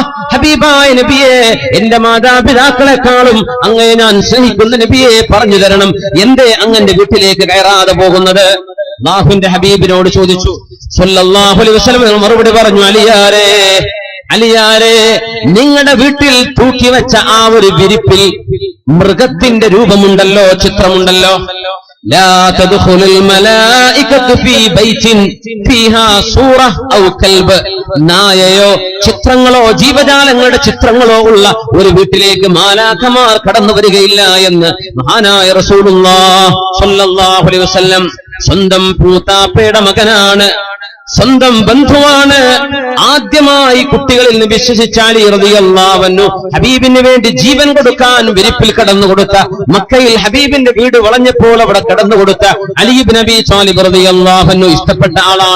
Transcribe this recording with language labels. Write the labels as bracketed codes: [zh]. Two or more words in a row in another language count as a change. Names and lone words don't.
[ml] ഹബീബായ നബിയെ, എന്റെ മാതാപിതാക്കളെക്കാളും അങ്ങയെ ഞാൻ സ്നേഹിക്കുന്ന നബിയെ, പറഞ്ഞു തരണം, എന്തേ അങ്ങന്റെ വീട്ടിലേക്ക് കയറാതെ പോകുന്നത്? അല്ലാഹുവിന്റെ ഹബീബിനോട് ചോദിച്ചു. [ar] صلى الله عليه وسلم [ml] മറുപടി പറഞ്ഞു, അലിയാരെ, നിങ്ങളുടെ വീട്ടിൽ തൂക്കി വെച്ച ആ ഒരു വിരിപ്പിൽ മൃഗത്തിന്റെ രൂപമുണ്ടല്ലോ, ചിത്രമുണ്ടല്ലോ. [ar] لا تدخل الملائكة في بيت فيها صورة أو كلب. [ml] നായയോ ചിത്രങ്ങളോ ജീവജാലങ്ങളുടെ ചിത്രങ്ങളോ ഉള്ള ഒരു വീട്ടിലേക്ക് മാലാഖമാർ കടന്നു വരികയില്ല എന്ന് മഹാനായ [ar] رسول الله صلى الله عليه وسلم. [ml] സ്വന്തം പൂത്താപ്പയുടെ മകനാണ്, സ്വന്തം ബന്ധുവാണ്. ആദ്യമായി കുട്ടികളിൽ നിന്ന് വിശ്വസിച്ച അലി [ar] رضي الله عنه [ml] ഹബീബിന് വേണ്ടി ജീവൻ കൊടുക്കാൻ വിരിപ്പിൽ കടന്നുകൊടുത്ത, മക്കയിൽ ഹബീബിന്റെ വീട് വളഞ്ഞപ്പോൾ അവിടെ കടന്നുകൊടുത്ത അലി ഇബ്നു അബീ ത്വാലിബ് [ar] رضي الله عنه [ml] ഇഷ്ടപ്പെട്ട ആളാണ്.